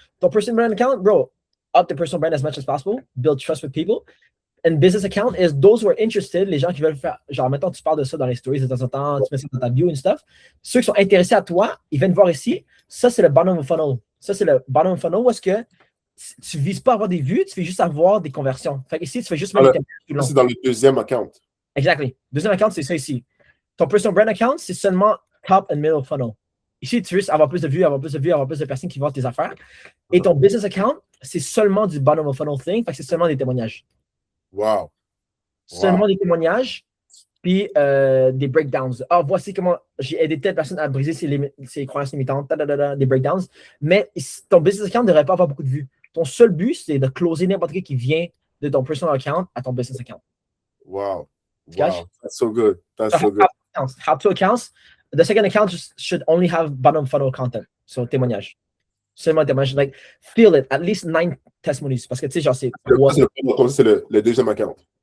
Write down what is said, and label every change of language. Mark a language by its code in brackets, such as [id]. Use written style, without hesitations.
[en] Ton personal brand account, bro, up the personal brand as much as possible, build trust with people. And business account is those who are interested, [fr] les gens qui veulent faire, genre, mettons, tu parles de ça dans les stories de temps en temps, tu mets ça dans ta bio [en] and stuff. [fr] Ceux qui sont intéressés à toi, ils viennent voir ici. Ça, c'est le [en] bottom of funnel. [fr] Ça, c'est le bottom of funnel où est-ce que tu ne vises pas à avoir des vues, tu fais juste avoir des conversions. Fait ici, tu fais juste mettre des c'est dans le deuxième account. [en] Exactly. [fr] Deuxième account, c'est ça ici. Ton personal brand account, c'est seulement top and middle funnel. Ici, tu veux juste avoir plus de vues, avoir plus de personnes qui voient tes affaires. Et ton business account, c'est seulement du bottom of funnel thing, fait que c'est seulement des témoignages. [en] Wow. [fr] Seulement des témoignages, puis des breakdowns. Ah, voici comment j'ai aidé telle personne à briser ses croyances limitantes, des breakdowns. Mais ton business account ne devrait pas avoir beaucoup de vues. Ton seul but, c'est de closer n'importe qui vient de ton personal account à ton business account. [en] Wow. That's so good. That's so good. How to accounts. The second account should only have bottom funnel content. So, témoignage. [fr] Seulement témoignage. [en] Like, feel it. At least 9 testimonies. [fr] Parce que, tu sais, genre, c'est... C'est le deuxième account.